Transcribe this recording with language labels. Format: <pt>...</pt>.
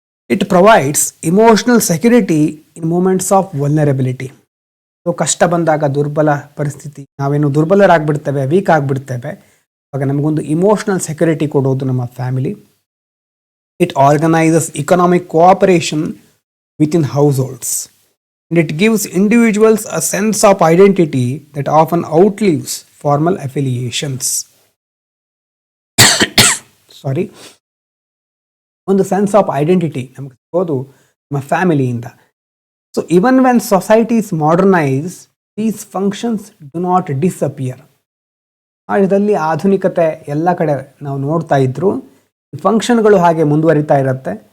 <en>It provides emotional security in moments of vulnerability.</en> <kn>So ಕಷ್ಟ ಬಂದಾಗ, ದುರ್ಬಲ ಪರಿಸ್ಥಿತಿ, ನಾವೇನು ದುರ್ಬಲರಾಗ್ಬಿಡ್ತೇವೆ, ವೀಕ್ ಆಗಿಬಿಡ್ತೇವೆ, ಆವಾಗ ನಮಗೊಂದು ಇಮೋಷನಲ್ ಸೆಕ್ಯೂರಿಟಿ ಕೊಡೋದು ನಮ್ಮ family.</kn> <en>It organises economic cooperation within households. and it gives individuals a sense of identity that often outlives formal affiliations.</en> <kn>ಸಾರಿ, ಒಂದು</kn> <en>sense of identity</en> <kn>ನಮಗೆ ಸಿಗೋದು ನಮ್ಮ ಫ್ಯಾಮಿಲಿಯಿಂದ.</kn> <en>So even when societies modernise, these functions do not disappear.</en> <kn>ಇದರಲ್ಲಿ ಆಧುನಿಕತೆ ಎಲ್ಲ ಕಡೆ ನಾವು ನೋಡ್ತಾ ಇದ್ರು, ಫಂಕ್ಷನ್ಗಳು ಹಾಗೆ ಮುಂದುವರಿತಾ ಇರುತ್ತೆ.</kn>